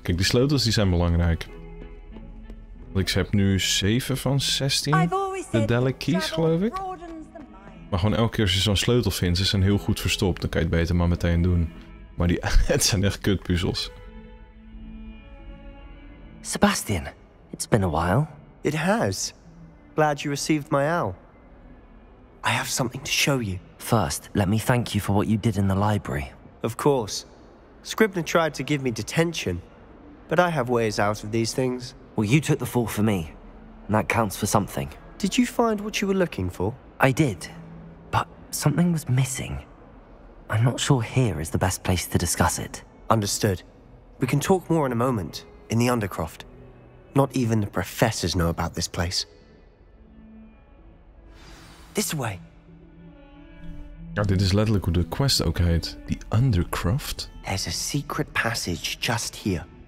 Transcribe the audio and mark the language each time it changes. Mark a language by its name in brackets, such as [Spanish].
[Dutch] Kijk, die sleutels die zijn belangrijk. Want ik heb nu 7 van 16 Daedalic keys, geloof ik. Maar gewoon elke keer als je zo'n sleutel vindt, ze zijn heel goed verstopt. Dan kan je het beter maar meteen doen. Maar die, het zijn echt kutpuzzels. [English] Sebastian, it's been a while. It has. Glad you received my owl. I have something to show you. First, let me thank you for what you did in the library. Of course. Scribner tried to give me detention, but I have ways out of these things. Well, you took the fall for me, and that counts for something. Did you find what you were looking for? I did, but something was missing. I'm not sure here is the best place to discuss it. Understood. We can talk more in a moment, in the Undercroft. Not even the professors know about this place. This way. [Dutch] Ja, dit is letterlijk hoe de quest ook heet. [English] The Undercroft. There's a secret passage just here.